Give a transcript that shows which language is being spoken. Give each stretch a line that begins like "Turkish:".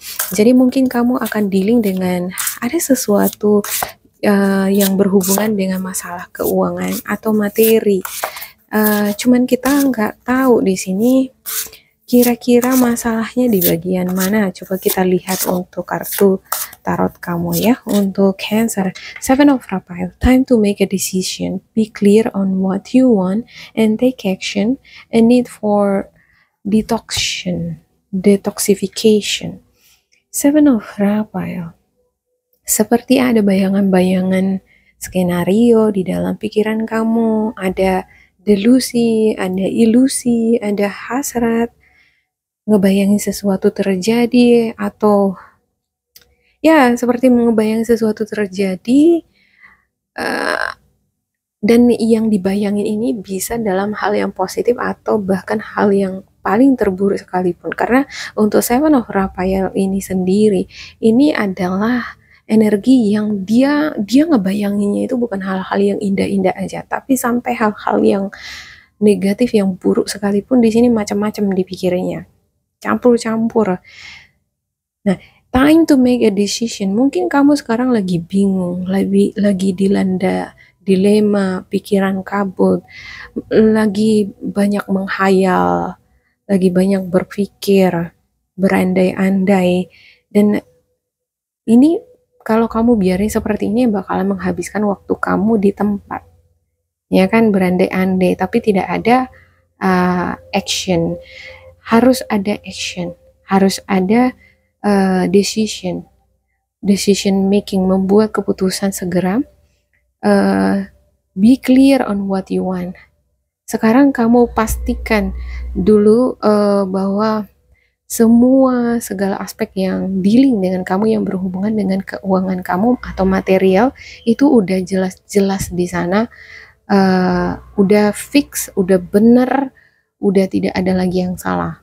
Indonesian: Jadi mungkin kamu akan dealing dengan ada sesuatu yang berhubungan dengan masalah keuangan atau materi. Cuman kita nggak tahu di sini kira-kira masalahnya di bagian mana. Coba kita lihat untuk kartu tarot kamu ya. Untuk
English: Cancer, Seven of Rapial, time to make a decision, be clear on what you want and take action, a need for detoxification.
Indonesian: Seven of Rapial, seperti ada bayangan-bayangan skenario di dalam pikiran kamu, ada delusi, ada ilusi, ada hasrat, ngebayangin sesuatu terjadi, atau ya seperti ngebayangin sesuatu terjadi, dan yang dibayangin ini bisa dalam hal yang positif atau bahkan hal yang paling terburuk sekalipun. Karena untuk Seven of Rapial ini sendiri, ini adalah energi yang dia ngebayanginnya itu bukan hal-hal yang indah-indah aja, tapi sampai hal-hal yang negatif, yang buruk sekalipun di sini macam-macam dipikirnya, campur-campur.
English: Nah, time to make a decision.
Indonesian: Mungkin kamu sekarang lagi bingung, lagi dilanda dilema, pikiran kabut, lagi banyak menghayal, lagi banyak berpikir, berandai-andai, dan ini kalau kamu biarin seperti ini bakalan menghabiskan waktu kamu di tempat, ya kan, berandai-andai, tapi tidak ada action. Harus ada action, harus ada decision making, membuat keputusan segera.
English: Be clear on what you want.
Indonesian: Sekarang kamu pastikan dulu bahwa segala aspek yang dealing dengan kamu yang berhubungan dengan keuangan kamu atau material itu udah jelas-jelas di sana, udah fix, udah bener, udah tidak ada lagi yang salah.